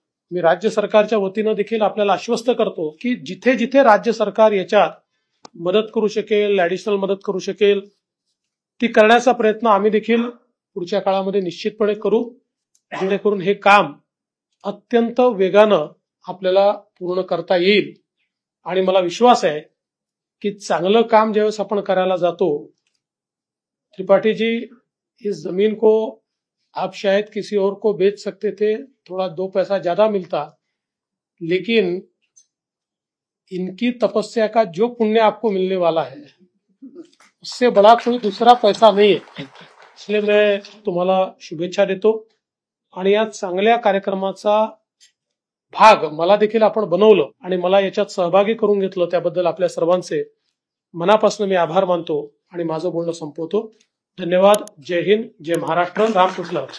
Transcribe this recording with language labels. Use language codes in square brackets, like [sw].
[mr] मी राज्य सरकारच्या वतीनं देखील आपल्याला आश्वस्त करतो की जिथे जिथे राज्य सरकार याच्यात मदत करू शकेल, ऍडिशनल मदत करू शकेल, ती करण्याचा प्रयत्न आम्ही देखील पुढच्या काळामध्ये निश्चितपणे करू, जेणेकरून हे काम अत्यंत वेगानं आपल्याला पूर्ण करता येईल। आणि मला विश्वास आहे की चांगलं काम ज्यावेळेस आपण करायला जातो, [hi] त्रिपाठी जी, इस जमीन को आप शायद किसी और को बेच सकते थे, थोड़ा दो पैसा ज्यादा मिलता, लेकिन इनकी तपस्या का जो पुण्य आपको मिलने वाला है उससे बड़ा कोई दूसरा पैसा नहीं है। इसलिए मैं [mr] तुम्हाला शुभेच्छा देतो आणि या चांगल्या कार्यक्रमाचा भाग मला देखील आपण बनवलं आणि मला याच्यात सहभागी करून घेतलं त्याबद्दल आपल्या सर्वांचे मनापासून मी आभार मानतो आणि माझं बोलणं संपवतो. धन्यवाद. जय हिंद, जय महाराष्ट्र. रामकृष्ण.